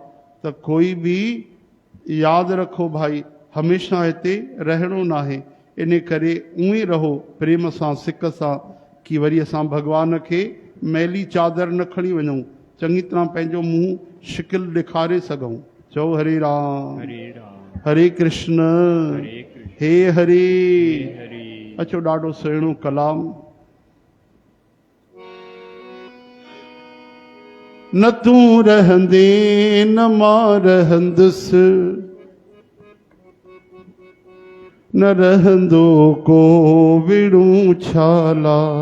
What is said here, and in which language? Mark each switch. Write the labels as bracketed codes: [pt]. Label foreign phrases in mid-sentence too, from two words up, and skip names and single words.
[sd] त कोई बि यादि रखो भाई, हमेशह हिते रहणो न आहे। इन करे उअं ई रहो प्रेम सां सिक सां, कि वरी असां भॻवान खे मैली चादर न खणी वञूं, चङी तरह पंहिंजो मुंहुं शिकिल ॾेखारे सघूं। चओ हरे राम हरे कृष्ण हे हरे। अचो ॾाढो सुहिणो कलाम। न तूं रहंदे न मां रहंदुसि, न रहंदो को विड़ूं छाला।